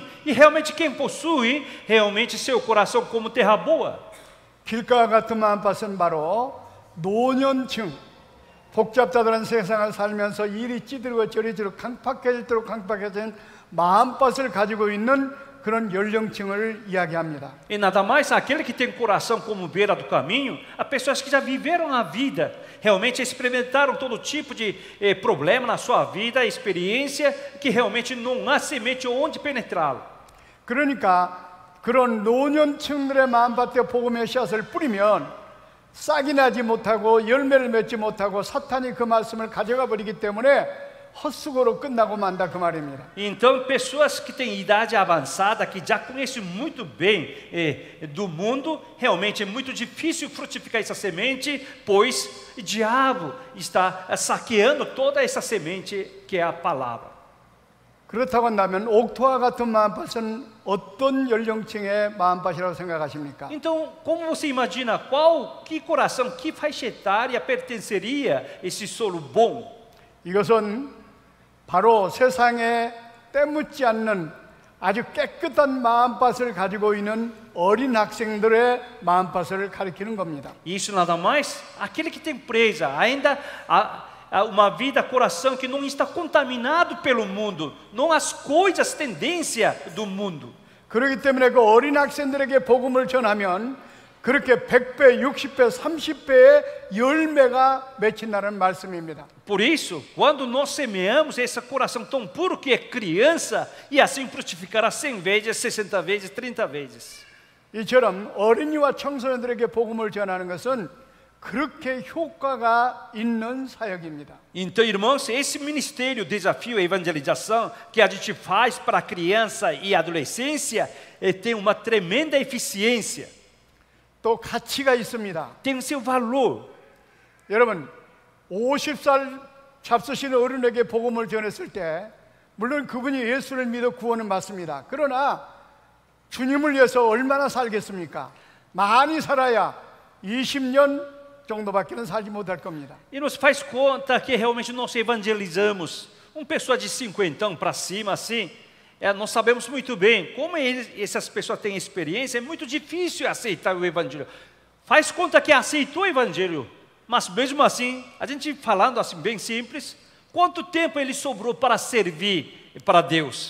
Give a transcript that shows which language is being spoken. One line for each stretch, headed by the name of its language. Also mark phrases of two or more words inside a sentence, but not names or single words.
Portuguese: E realmente quem possui realmente seu coração como terra boa?
Korean: 길가와 같은 마음밭은 바로 노년층, 복잡자들한 세상을 살면서 일이 찌들고 저리 강팍해질도록 강팍해진 마음밭을 가지고 있는 그런 연령층을 이야기합니다.
Portuguese: E nada mais aquele que tem coração como beira do caminho, as pessoas que já viveram a vida, realmente experimentaram todo tipo de problema na sua vida, experiência, que realmente não há semente onde penetrá-lo.
Korean: 그러니까 그런 노년층들의 마음밭에 복음의 씨앗을 뿌리면 싹이 나지 못하고 열매를 맺지 못하고 사탄이 그 말씀을 가져가 버리기 때문에 헛수고로 끝나고 만다 그 말입니다.
Portuguese: Então, pessoas que têm idade avançada, que já conhecem muito bem do mundo, realmente é muito difícil frutificar essa semente, pois o diabo está saqueando toda essa semente que é a palavra.
Korean: 그렇다고 한다면 옥토와 같은 마음밭은 어떤 연령층의 마음밭이라고 생각하십니까?
Portuguese: Então, como você imagina, que coração, que faixa etária pertenceria esse solo bom?
Korean: 이것은 바로 세상에 때묻지 않는 아주 깨끗한 마음밭을 가지고 있는 어린 학생들의 마음밭을 가리키는 겁니다.
Portuguese: Isso nada mais, aquele que tem presa, ainda uma vida, coração que não está contaminado pelo mundo, não as coisas, tendência do mundo.
Korean: 그렇기 때문에 그 어린 학생들에게 복음을 전하면 그렇게 100배, 60배, 30배의 열매가 맺힌다는 말씀입니다.
Portuguese: Por isso, quando nós semeamos esse coração tão puro que é criança, e assim frutificará 100 vezes, 60 vezes, 30 vezes.
Korean: 이처럼 어린이와 청소년들에게 복음을 전하는 것은 그렇게 효과가 있는 사역입니다.
Portuguese: Então, irmãos, esse ministério, desafio, a evangelização que a gente faz para a criança e adolescência tem uma tremenda eficiência.
Korean: 또 가치가 있습니다.
Portuguese: Tem o seu valor.
Korean: 여러분, 50살 잡수신 어른에게 복음을 전했을 때 물론 그분이 예수를 믿어 구원은 받습니다. 그러나 주님을 위해서 얼마나 살겠습니까? 많이 살아야 20년 정도밖에는 살지 못할 겁니다.
Portuguese: E nos faz conta que realmente nós evangelizamos uma pessoa de 50 para cima, assim, nós sabemos muito bem como essas pessoas têm experiência, é muito difícil aceitar o evangelho. Faz conta que aceitou o evangelho, mas mesmo assim, a gente falando assim bem simples, quanto tempo ele sobrou para servir para Deus?